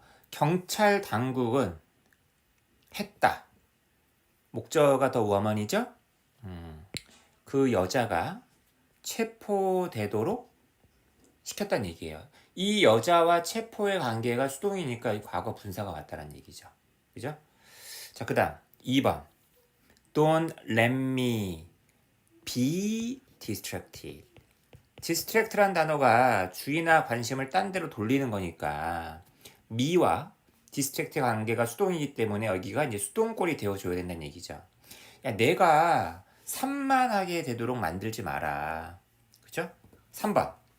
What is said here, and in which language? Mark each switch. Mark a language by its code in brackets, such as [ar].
[ko] 경찰 당국은 했다. 목적어가 더 woman이죠? 그 여자가 체포되도록 시켰다는 얘기예요. 이 여자와 체포의 관계가 수동이니까 이 과거 분사가 왔다는 얘기죠. 그죠? 자, 그 다음 2번. [en] Don't let me be distracted. [ko] distract란 단어가 주의나 관심을 딴 데로 돌리는 거니까 me와 distract의 관계가 수동이기 때문에 여기가 이제 수동꼴이 되어줘야 된다는 얘기죠. 야, 내가 산만하게 되도록 만들지 마라. 그죠? 3번.